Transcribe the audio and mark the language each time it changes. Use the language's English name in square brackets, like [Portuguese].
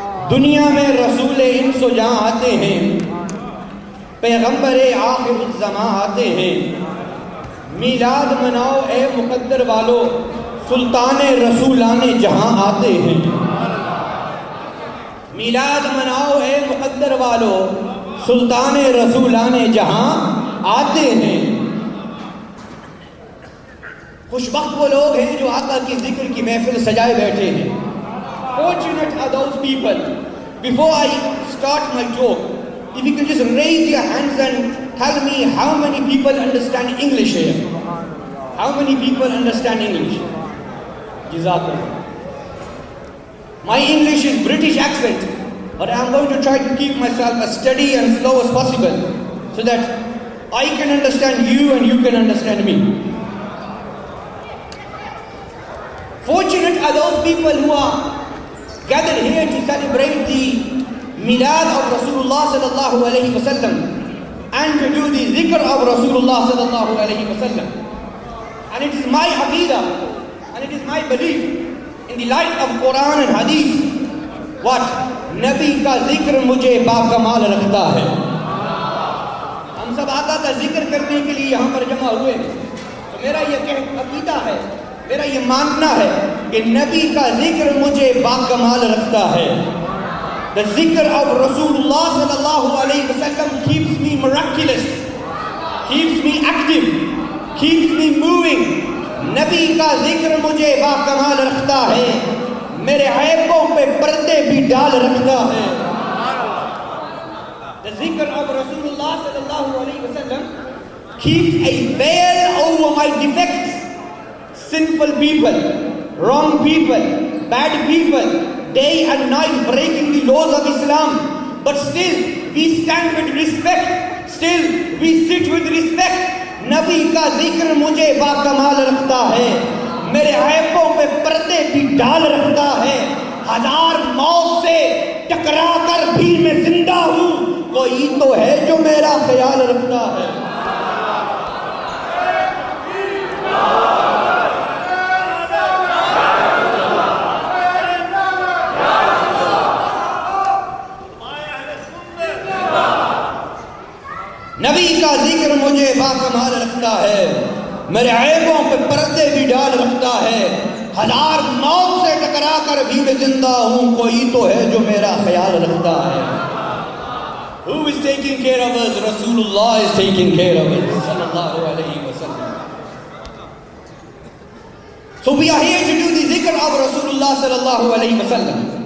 [Urdu] دنیا میں رسول انس و جاں آتے ہیں، پیغمبر آخر الزماں آتے ہیں، میلاد مناؤ اے مقدر والو، سلطان رسولان جہاں آتے ہیں۔ میلاد مناؤ اے مقدر والو، سلطان رسولان جہاں آتے ہیں۔ خوشبخت وہ لوگ ہیں جو آقا کی ذکر کی محفل سجائے بیٹھے ہیں۔ [English] Fortunate are those people. Before I start my joke, if you can just raise your hands and tell me how many people understand English here. How many people understand English? Jazakallah. My English is British accent, but I am going to try to keep myself as steady and slow as possible so that I can understand you and you can understand me. Fortunate are those people who are gathered here to celebrate the Milad of Rasulullah sallallahu alayhi wa sallam and to do the zikr of Rasulullah sallallahu alayhi wa sallam. And it is my aqeedah and it is my belief in the light of Quran and Hadith what [Urdu] Nabi ka zikr mujhe bakamal rakhta hai. ہم سب آقا کا ذکر کرنے کے لیے یہاں پر جمع ہوئے ہیں، تو میرا یہ عقیدہ ہے، میرا یہ ماننا ہے کہ نبی کا ذکر مجھے باکمال رکھتا ہے۔ [English] The zikr of Rasulullah sallallahu alayhi wa sallam keeps me miraculous, keeps me active, keeps me moving. [Urdu] نبی کا ذکر مجھے باکمال رکھتا ہے، میرے عیبوں پہ پردے بھی ڈال رکھتا ہے۔ [English] The zikr of Rasulullah sallallahu alayhi wa sallam keeps a veil over my defects. Sinful people, wrong people, bad people, day and night breaking the laws of Islam, but still we stand with respect, still we sit with respect. [Urdu] نبی کا ذکر مجھے باکمال رکھتا ہے، میرے عیبوں پہ پردے بھی ڈال رکھتا ہے، ہزار موت سے ٹکرا کر بھی میں زندہ ہوں، کوئی تو ہے جو میرا خیال رکھتا ہے۔ نبی کا ذکر مجھے باکمال رکھتا ہے، میرے عیبوں پہ پردے بھی ڈال رکھتا ہے، ہزار موت سے ٹکرا کر بھی میں زندہ ہوں، کوئی تو ہے جو میرا خیال رکھتا ہے۔ [English] Who is taking care of us? Rasulullah is taking care of us sallallahu alayhi wa sallam. So we are here to do the zikr of Rasulullah sallallahu alayhi wa sallam.